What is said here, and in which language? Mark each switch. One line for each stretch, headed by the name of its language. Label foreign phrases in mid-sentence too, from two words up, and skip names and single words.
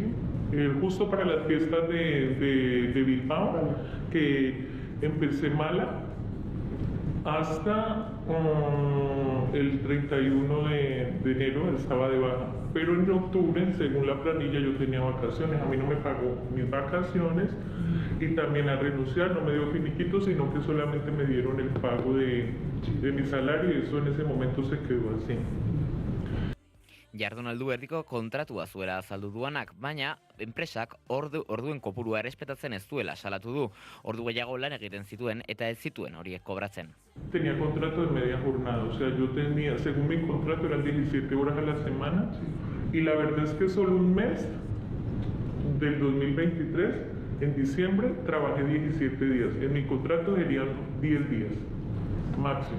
Spanish: Justo para las fiestas de Bilbao, que empecé mala, hasta el 31 de enero estaba de baja. Pero en octubre, según la planilla, yo tenía vacaciones. A mí no me pagó mis vacaciones y también al renunciar no me dio finiquito, sino que solamente me dieron el pago de mi salario y eso en ese momento se quedó así.
Basque: Jardunaldu erdiko kontratua zuela azaldu duanak, baina enpresak orduen kopurua errespetatzen ez duela salatu du. Ordu gehiago lan egiten zituen eta ez zituen horiek kobratzen.
Spanish: Tenía contrato de media jornada, o sea, yo tenía, según mi contrato, eran 17 horas a la semana y la verdad es que solo un mes del 2023, en diciembre, trabajé 17 días. En mi contrato serían 10 días máximo.